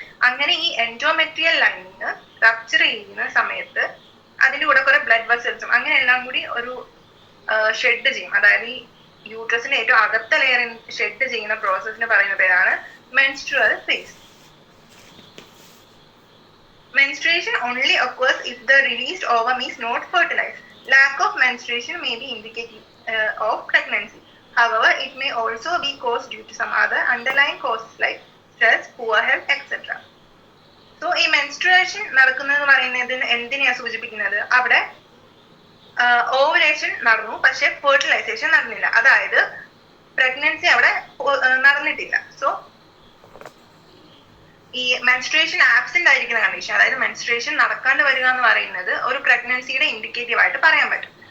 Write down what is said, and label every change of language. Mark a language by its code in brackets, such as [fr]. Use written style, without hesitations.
[ml] അങ്ങനെ ഈ endometrial lining rupture ചെയ്യുന്ന സമയത്ത് അതിന്റെ കൂടെ കുറെ ബ്ലഡ് വെസൽസും അങ്ങനെ എല്ലാം കൂടി ഒരു ഷെഡ് ചെയ്യും. അതായത് ഈ യൂട്രസിന്റെ ഏറ്റവും അകത്ത ലെയറിൽ ഷെഡ് ചെയ്യുന്ന പ്രോസസ്സിന് പറയുന്ന പേരാണ് menstrual face. [en] Menstruation only occurs if the released ovum is not fertilized. Lack of menstruation may be indicative of pregnancy. However, it may also be caused due to some other underlying causes like stress, poor health, etc. [ml] So, ഈ menstruation നടക്കുന്നതെന്ന് പറയുന്നതിന് എന്തിനെയാണ് സൂചിപ്പിക്കുന്നത്? അവിടെ ovulation നടന്നു, പക്ഷെ fertilisation നടന്നില്ല. അതായത് പ്രഗ്നൻസി അവിടെ നടന്നിട്ടില്ല. സോ ഈ മെൻസ്ട്രുവേഷൻ ആബ്സെന്റ് ആയിരിക്കുന്ന കണ്ടീഷൻ, അതായത് മെൻസ്ട്രുവേഷൻ നടക്കാണ്ട് വരിക എന്ന് പറയുന്നത് ഒരു പ്രഗ്നൻസിയുടെ ഇൻഡിക്കേറ്റീവ് ആയിട്ട് പറയാൻ പറ്റും.